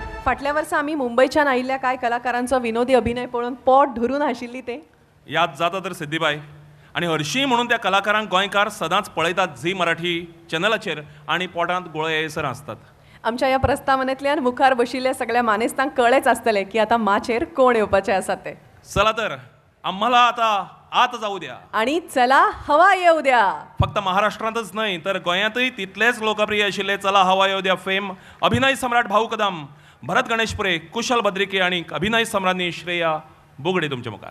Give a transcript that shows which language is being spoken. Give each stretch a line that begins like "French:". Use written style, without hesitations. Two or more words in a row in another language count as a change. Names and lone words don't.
Konkani: फाटल्या वर्सा आमी मुंबईच्यान आयिल्ल्या कांय कलाकारांचो विनोदी अभिनय पळोवन पोट धरून हाशिल्ली ते याद जाता तर सिद्धीबाई आणि हरशीं म्हणून त्या कलाकारांक गोंयकार सदांच पळयतात झी मराठी चॅनलाचेर आणि पोटांत गुळे येयसर आसतात. आमच्या ह्या प्रस्तावनेंतल्यान मुखार बशिल्ल्या सगळ्या मानेस्तांक कळ्ळेंच आसतलें की आतां माचेर कोण येवपाचे आसात ते.
Marathi: चला तर आम्हाला आता आत जाऊ द्या आणि चला हवा येऊ द्या.
Konkani: फक्त महाराष्ट्रांतच न्हय तर गोंयांतय तितलेच लोकप्रिय आशिल्ले चला हवा येऊ द्या फेम अभिनय सम्राट भाऊ कदम, भरत गणेशपुरे, कुशल बद्रिके आणि अभिनय सम्राज्ञी श्रेया बोगडे तुमच्या मुखार.